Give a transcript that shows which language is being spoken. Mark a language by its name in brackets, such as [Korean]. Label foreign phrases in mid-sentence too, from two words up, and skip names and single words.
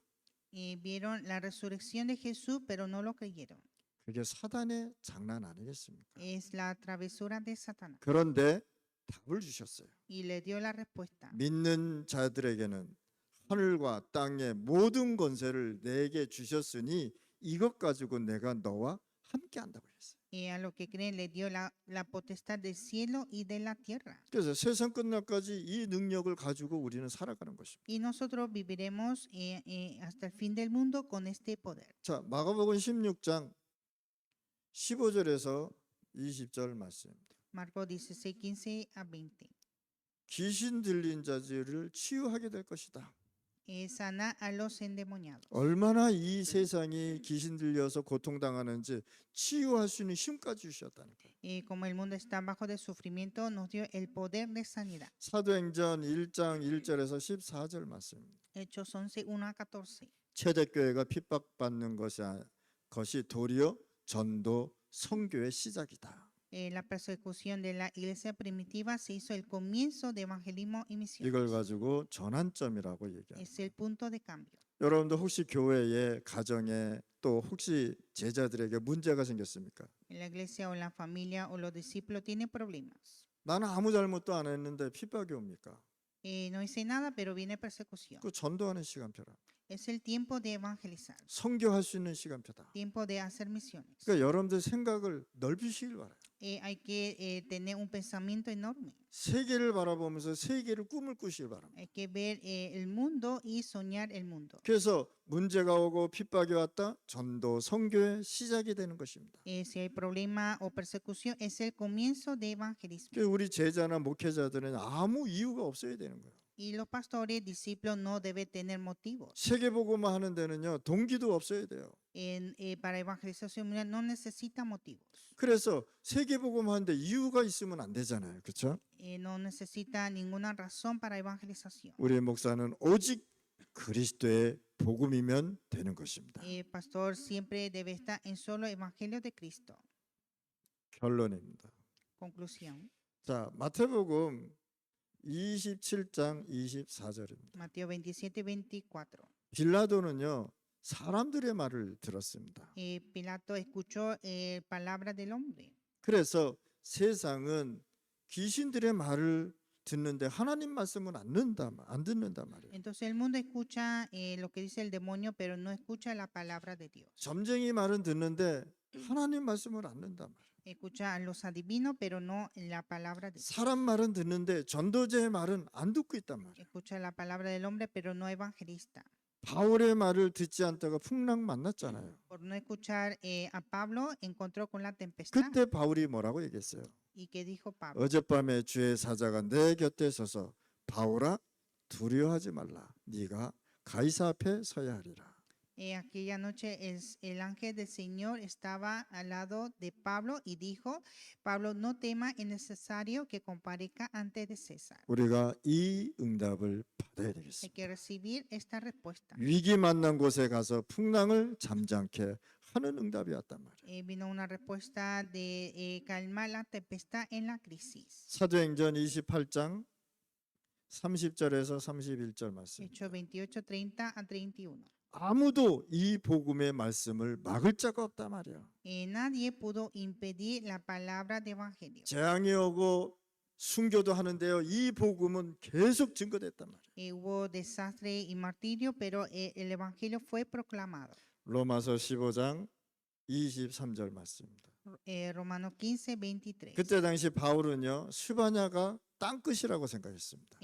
[Spanish] Vieron la resurrección de Jesús, pero no lo creyeron. [Korean] 그게 사단의 장난 아니겠습니까? [Spanish] Es la travesura de Satanás. [Korean] 그런데 답을 주셨어요. [Spanish] Y le dio la respuesta. [Korean] 믿는 자들에게는 하늘과 땅의 모든 권세를 내게 주셨으니 이것 가지고 내가 너와 함께 한다고 했어요. [Spanish] A los que creen le dio la potestad del cielo y de la tierra. [Korean] 그래서 세상 끝날까지 이 능력을 가지고 우리는 살아가는 것입니다. [Spanish] Y nosotros viviremos hasta el fin del mundo con este poder. [Korean] 자, 마가복음 16장 15절에서 20절 말씀입니다. [Spanish] Marcos 16, 15 a 20. [Korean] 귀신 들린 자들을 치유하게 될 것이다. [Spanish] Sana a los endemoniados. [Korean] 얼마나 이 세상이 귀신 들려서 고통당하는지 치유할 수 있는 힘까지 주셨다는 거예요. [Spanish] Como el mundo está bajo de sufrimiento, nos dio el poder de sanidad. [Korean] 사도행전 1장 1절에서 14절 말씀입니다. [Spanish] Hechos 11, 1 a 14. [Korean] 초대교회가 핍박받는 것이 도리어 전도 선교의 시작이다. [Spanish] La persecución de la iglesia primitiva se hizo el comienzo de evangelismo y misión. [Korean] 이걸 가지고 전환점이라고 얘기합니다. [Spanish] Es el punto de cambio. [Korean] 여러분도 혹시 교회에, 가정에, 또 혹시 제자들에게 문제가 생겼습니까? [Spanish] En la iglesia o en la familia o los discípulos tienen problemas. [Korean] 나는 아무 잘못도 안 했는데 핍박이 옵니까? [Spanish] No hice nada, pero viene persecución. [Korean] 그 전도하는 시간표라. [Spanish] Es el tiempo de evangelizar, [Korean] 선교할 수 있는 시간표다. [Spanish] tiempo de hacer misiones. [Korean] 그러니까 여러분들 생각을 넓히시길 바라요. [Spanish] Hay que tener un pensamiento enorme. [Korean] 세계를 바라보면서 세계를 꿈을 꾸시길 바랍니다. [Spanish] Hay que ver el mundo y soñar el mundo. [Korean] 그래서 문제가 오고 핍박이 왔다, 전도 선교의 시작이 되는 것입니다. [Spanish] Si hay problema o persecución, es el comienzo de evangelismo. [Korean] 그래서 우리 제자나 목회자들은 아무 이유가 없어야 되는 거예요. [Spanish] Y los pastores, discípulos, no deben tener motivos. [Korean] 세계복음화 하는 데는요, 동기도 없어야 돼요. [Spanish] Para evangelización mundial no necesita motivos. [Korean] 그래서 세계복음화 하는데 이유가 있으면 안 되잖아요. 그렇죠? [Spanish] No necesita ninguna razón para evangelización. [Korean] 우리 목사는 오직 그리스도의 복음이면 되는 것입니다. [Spanish] Pastor siempre debe estar en solo evangelio de Cristo. [Korean] 결론입니다. [Spanish] Conclusión. [Korean] 자, 마태복음 27장 24절입니다. [Spanish] Mateo 27, 24. [Korean] 빌라도는요, 사람들의 말을 들었습니다. [Spanish] Pilato escuchó palabra del hombre. [Korean] 그래서 세상은 귀신들의 말을 듣는데 하나님 말씀은 안 듣는단 말이에요. [Spanish] Entonces el mundo escucha lo que dice el demonio, pero no escucha la palabra de Dios. [Korean] 점쟁이 말은 듣는데 하나님 말씀을 안 듣는단 말이에요. [Spanish] Escucha a los adivinos, pero no la palabra de Dios. [Korean] 사람 말은 듣는데 전도자의 말은 안 듣고 있단 말이에요. [Spanish] Escucha la palabra del hombre, pero no evangelista. [Korean] 바울의 말을 듣지 않다가 풍랑 만났잖아요. [Spanish] Por no escuchar a Pablo, encontró con la tempestad. [Korean] 그때 바울이 뭐라고 얘기했어요? [Spanish] ¿Y qué dijo Pablo? [Korean] 어젯밤에 주의 사자가 내 곁에 서서 바울아 두려워하지 말라. 네가 가이사 앞에 서야 하리라. [Spanish] Aquella noche el ángel del Señor estaba al lado de Pablo y dijo, Pablo, no tema, es necesario que comparezca antes de César. [Korean] 우리가 이 응답을 받아야 [Spanish] Hay [Korean] 되겠습니다. [Spanish] que recibir esta respuesta. [Korean] 위기 만난 곳에 가서 풍랑을 잠잠케 하는 응답이 왔단 말이에요. [Spanish] Vino una respuesta de calmar la tempestad en la crisis. [Korean] 사도행전 28장 30절에서 31절 말씀. [Spanish] Hechos 28, 30 a 31. [Korean] 아무도 이 복음의 말씀을 막을 자가 없단 말이에요. [Spanish] Nadie pudo impedir la palabra de evangelio. [Korean] 재앙이 오고 순교도 하는데요. 이 복음은 계속 증거됐단 말이에요. [Spanish] Hubo desastre y martirio, pero el evangelio fue proclamado. [Korean] 로마서 15장 23절 말씀입니다. [Spanish] Romanos 15, 23. [Korean] 그때 당시 바울은요, 스바냐가 땅끝이라고 생각했습니다.